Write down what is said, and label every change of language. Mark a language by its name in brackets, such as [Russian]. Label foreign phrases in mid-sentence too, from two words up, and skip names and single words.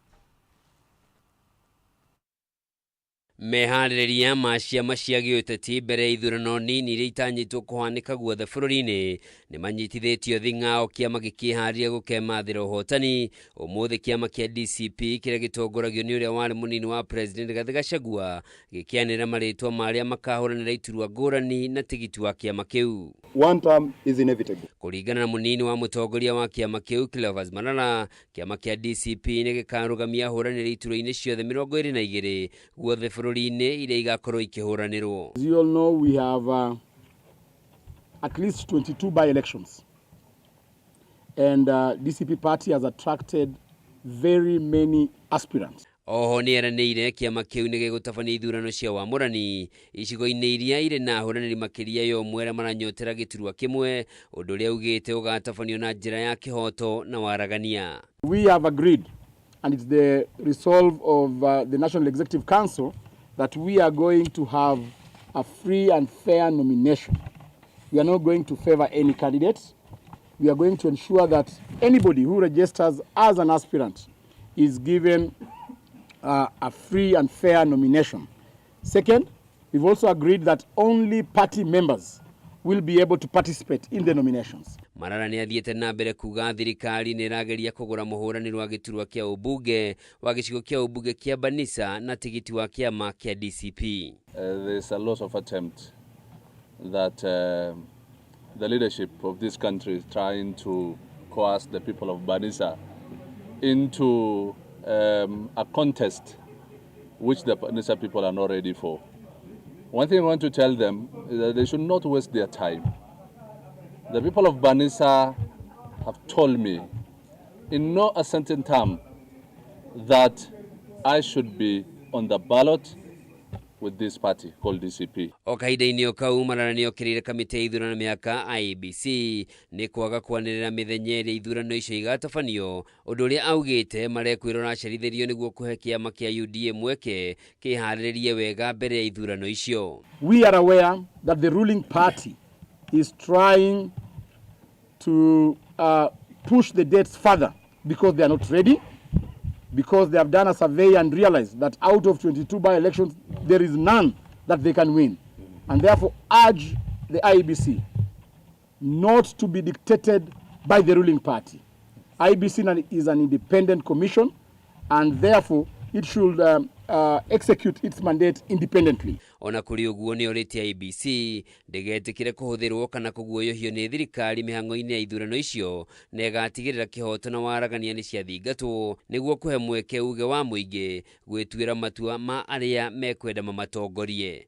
[Kikuyu] Meharĩrĩria ma ciama cia gĩũteti mbere ithurano nini iria itanyitwo kũhanĩka guothe bũrũri-inĩ nĩ manyitithĩtio thing'ao kĩama gĩkĩharĩria gũkemathĩra ũhotani. Ũmũthĩ kĩama kĩa DCP kĩrĩa gĩtongoragio nĩ ũrĩa warĩ mũnini wa president Rigathi Gachagua gĩkĩanĩra marĩtwa marĩa makahũranĩra iturwa ngũrani na tigiti wa kĩama kĩu. [English] One term is inevitable. [Kikuyu] Kũringana na mũnini wa mũtongoria wa kĩama kĩu Cleophas Malala, kĩama kĩa DCP nĩ gĩkarũgamia ahũranĩri iturwa-inĩ ciothe 22 guothe bũrũri-inĩ iria igakorwo ikĩhũranĩrwo. [English] As you all know, we have at least 22 by-elections, and DCP party has attracted very many aspirants. [Kikuyu] Oho nĩ eranĩire kĩama kĩu nĩ gĩgũtabania ithurano cia wamũrani icigo-inĩ iria irĩ na ahũranĩri makĩria ya ũmwe arĩa maranyotera gĩturwa kĩmwe, ũndũ ũrĩa augĩte ũgatabanio na njĩra ya kĩhoto na waragania. [English] We have agreed, and it's the resolve of the National Executive Council, that we are going to have a free and fair nomination. We are not going to favor any candidates. We are going to ensure that anybody who registers as an aspirant is given a free and fair nomination. Second, we've also agreed that only party members will be able to participate in the nominations. [Kikuyu] Malala nĩ athiĩte na mbere kuga thirikari nĩ ĩrageria kũgũra mũhũranĩri wa gĩturwa kĩa ũmbunge wa gĩcigo kĩa ũmbunge kĩa Banisa na tigiti wa kĩama kĩa DCP. [English] There's a lot of attempt that the leadership of this country is trying to coerce the people of Banisa into a contest which the Banisa people are not ready for. One thing I want to tell them is that they should not waste their time. The people of Banisa have told me in no uncertain term that I should be on the ballot with this party called DCP. [Kikuyu] O kahinda-inĩ o kau mararanio kĩrĩire kamĩtĩ ya ithurano mĩaka IEBC nĩ kwaga kwanĩrĩra mĩthenya ĩrĩa ithurano icio igatabanio, ũndũ ũrĩa augĩte marekwĩrwo racerithĩrio nĩguo kũhe kĩama kĩa UDA mweke kĩharĩrĩrie wega mbere ya ithurano icio. [English] We are aware that the ruling party is trying to push the dates further because they are not ready, because they have done a survey and realized that out of 22 by-elections, there is none that they can win. And therefore urge the IEBC not to be dictated by the ruling party. IEBC is an independent commission, and therefore it should execute its mandate independently. [Kikuyu] Ona kũrĩ ũguo nĩ orĩtie IEBC ndĩgetĩkĩre kũhũthĩrwo kana kũguoyohio nĩ thirikari mĩhang'o-inĩ ya ithurano icio, na ĩgatigĩrĩra kĩhoto na waragania nĩ ciathingatwo nĩguo kũhe mweke uge wa mũingĩ gwĩtuĩra matua ma arĩa mekwenda mamatongorie.